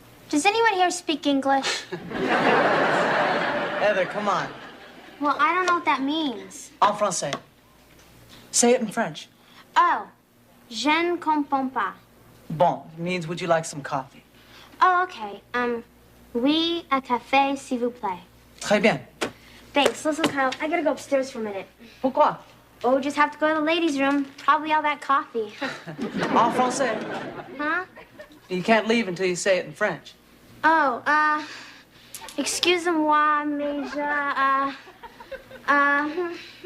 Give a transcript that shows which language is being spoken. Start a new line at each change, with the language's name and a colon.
English: Does anyone here speak English? Heather, come on. Well, I don't know what that means.
French: En français.
English: Say it in French.
French: Oh, je ne comprends pas.
English: Bon, it means would you like some coffee? Oh, okay.
French: Oui, un café, s'il vous plaît. Très bien.
English: Thanks. Listen, Kyle, I gotta go upstairs for a minute.
French: Pourquoi?
English: Oh, just have to go to the ladies' room. Probably all that coffee.
French: En français. Huh?
English: You can't leave until you say it in French.
French: Oh, excusez-moi, mais je,